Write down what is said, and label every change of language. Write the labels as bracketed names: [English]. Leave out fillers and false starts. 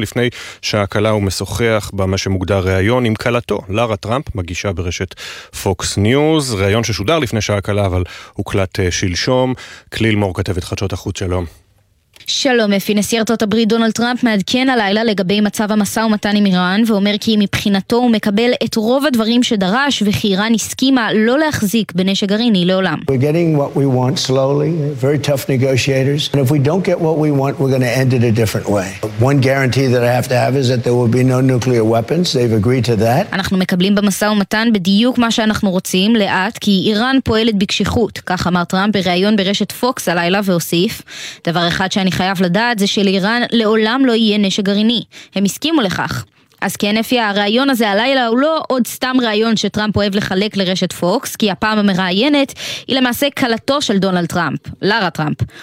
[Hebrew] לפני שהקלה הוא משוחח במה שמוגדר ראיון עם קלתו לרה טראמפ, מגישה ברשת פוקס ניוז, ראיון ששודר לפני שהקלה אבל הוקלט שלשום. כליל מור כתבת חדשות החוץ, שלום. שלום אפי, נשיא ארצות הברית דונלד טראמפ מעדכן הלילה לגבי מצב המסע ומתן עם איראן, ואומר כי מבחינתו הוא מקבל את רוב הדברים שדרש, וכי איראן הסכימה לא להחזיק בנשק גרעיני לעולם. [English] We're getting what we want slowly, very tough negotiators, and if we don't get what we want, we're going to end it a different way. One guarantee that I have to have is that there will be no nuclear weapons, they've agreed to that. [Hebrew] אנחנו מקבלים במסע ומתן בדיוק מה שאנחנו רוצים, לאט, כי איראן פועלת בקשיחות, כך אמר טראמפ בריאיון ברשת פוקס הלילה והוסיף, דבר אחד שאני חייב לדעת זה שלאיראן לעולם לא יהיה נשק גרעיני. הם הסכימו לכך. אז כן, אפי, הרעיון הזה הלילה הוא לא עוד סתם רעיון שטראמפ אוהב לחלק לרשת פוקס, כי הפעם המראיינת היא למעשה קלתו של דונלד טראמפ, לרה טראמפ.